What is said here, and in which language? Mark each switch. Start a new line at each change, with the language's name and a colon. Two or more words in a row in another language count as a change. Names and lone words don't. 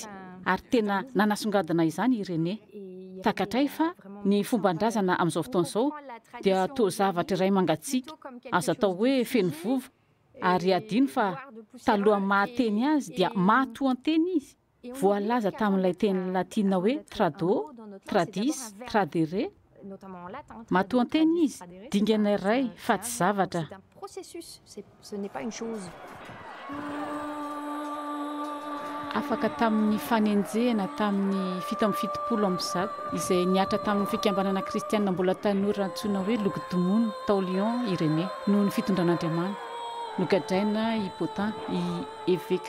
Malagasy: ary tena nanasongadina izany Irénée takatray fa ny fomban-drazana amin'izao fotoana izao dia toa zavatra iray mangatsiaka azo atao hoe feno vovo ary adino fa taloha mahateny azy dia mahatoan-teny izy voalaza tamin'ilay teny latina hoe
Latin: trado tradis tradere
Malagasy: mahatoan-teny izy dingana iray fa tsy zavatra
French: C'est un processus, ce n'est pas une chose.
Malagasy: afaka tamin'ny fanenjehana tamin'ny 770 izay niatra tamin'ny fikambanana kristianina mbola tanora antsoina hoe Lugdunum tao Lyon Irénée noho ny fitondran'Andriamanitra nogadraina i Potin i évêque